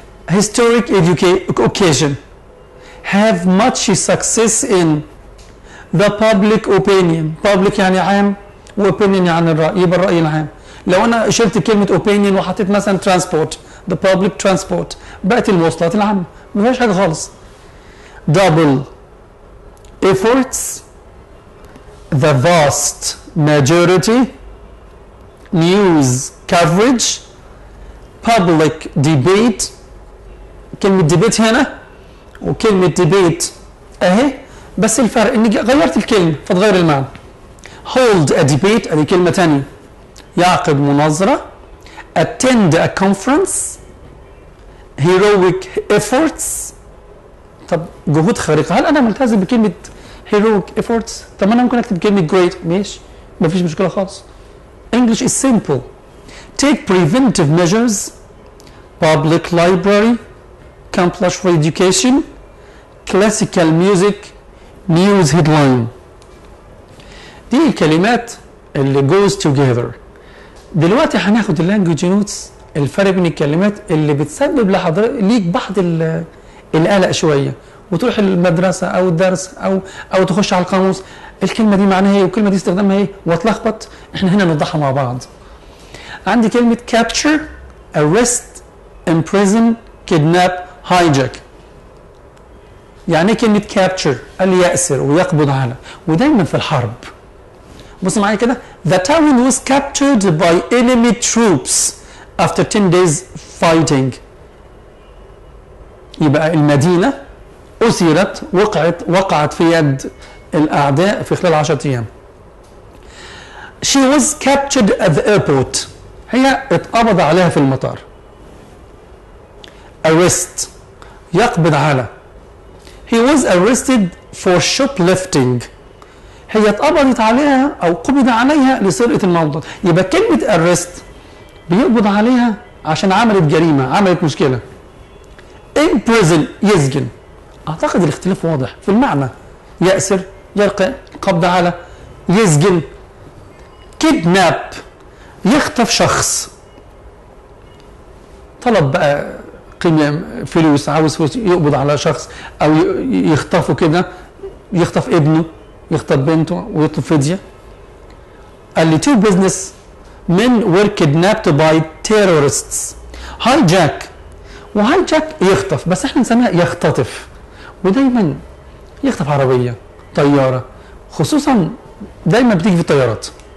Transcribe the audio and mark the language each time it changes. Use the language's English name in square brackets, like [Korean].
[English] historic occasion have much success in the public opinion. [Arabic] public يعني عام وopinion يعني الرأي، يبقى الرأي العام. لو انا شلت كلمة opinion وحطيت مثلا transport، the public transport، بقت المواصلات العامة، ما فيهاش حاجة خالص. [English] double efforts the vast majority news coverage public debate. [Arabic] كلمة debate هنا وكلمة debate اهي، بس الفرق اني غيرت الكلمة فتغير المعنى. hold a debate ادي كلمة تانية، يعقد مناظرة. [English] attend a conference heroic efforts. [Arabic] طب جهود خارقة، هل انا ملتزم بكلمة heroic efforts؟ طب انا ممكن اكتب كلمة great، ماشي مفيش مشكلة خالص. [English] English is simple. take preventive measures public library compulsory education classical music news headline. [Arabic] دي الكلمات اللي goes together. دلوقتي هناخد اللانجوج نوتس، الفرق بين الكلمات اللي بتسبب لحضرتك ليك بعض القلق شويه، وتروح المدرسه او الدرس او تخش على القاموس الكلمه دي معناها ايه والكلمه دي استخدامها ايه واتلخبط. احنا هنا نوضحها مع بعض. عندي كلمه capture arrest imprison kidnap hijack. يعني ايه كلمه capture؟ قال لي يأسر ويقبض على، ودايما في الحرب. [English] بص معايا كده، the town was captured by enemy troops after 10 days fighting. [Arabic] يبقى المدينة أسرت، وقعت في يد الأعداء في خلال 10 أيام. [English] she was captured at the airport. [Arabic] هي اتقبض عليها في المطار. arrest يقبض على. [English] he was arrested for shoplifting. [Arabic] هي اتقبضت عليها او قبض عليها لسرقه الموضوع. يبقى كلمه arrest بيقبض عليها عشان عملت جريمه، عملت مشكله. imprison يسجن. اعتقد الاختلاف واضح في المعنى، يأسر يلقى قبض على يسجن. kidnap يخطف شخص، طلب بقى قيمه فلوس، عاوز فلوس يقبض على شخص او يخطفه كده، يخطف ابنه يخطف بنته ويطلب فدية. [English] قال لي two businessmen were kidnapped by terrorists. [Arabic] hijack وهايجاك يخطف، بس احنا نسميها يختطف، ودايما يخطف عربية طيارة، خصوصا دايما بتيجي في الطيارات.